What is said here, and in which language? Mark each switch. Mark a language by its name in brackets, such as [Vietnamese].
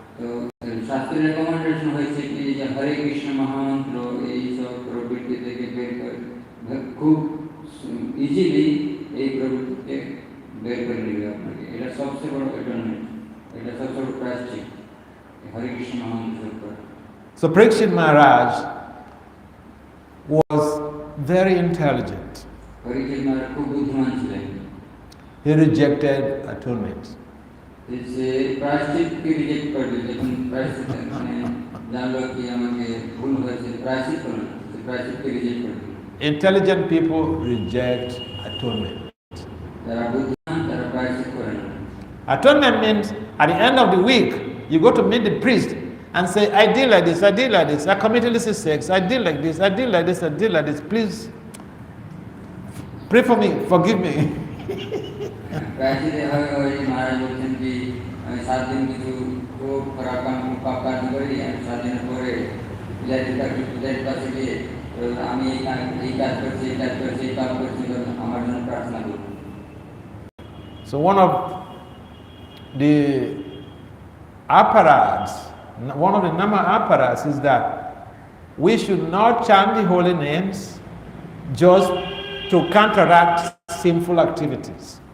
[Bangla] তো শাস্ত্রের রেকমেন্ডেশন হয়েছে কি যে হরে কৃষ্ণ মহামন্ত্র এই সব প্রবৃত্তি থেকে বের করে খুব ইজিলি এই প্রবৃত্তিকে বের করে নেবে আপনাকে। এটা সবচেয়ে বড় অ্যাটনমেন্ট, এটা সবচেয়ে বড় প্রায়শ্চিত হরে কৃষ্ণ মহামন্ত্র। [English] So Parikshit Maharaj was very intelligent. [Bangla] পরীক্ষিত মহারাজ খুব বুদ্ধিমান ছিলেন। [English] He rejected atonement. [Bangla] Say প্রায়শ্চিত্তকে reject করবে, যখন প্রায়শ্চিত্ত মানে জানলো কি আমাকে ভুল হয়েছে, প্রায়শ্চিত্ত করবে, সে প্রায়শ্চিত্তকে রিজেক্ট করবে। [English] Intelligent people reject atonement. [Bangla] যারা বুদ্ধিমান তারা প্রায়শ্চিত্ত করে না। [English] Atonement means at the end of the week, you go to meet the priest and say, I did like this, I did like this, I committed illicit sex, I did like this, I did like this, I did like this, please pray for me, forgive me. [Bangla] প্রায়শ্চিত্তে হবে ওই মহারাজ বলছেন কি আমি 7 দিন কিছু খুব খারাপ কাম পাপ কাজ করি, আমি 7 দিনের পরে পূজারীর কাছে গিয়ে আমি এই কাজ করছি, এই কাজ করছি, এই পাপ করছি, আমার জন্য প্রার্থনা করুন। [English] So one of the apparatus, one of the nama apparatus is that we should not chant the holy names just to counteract sinful activities.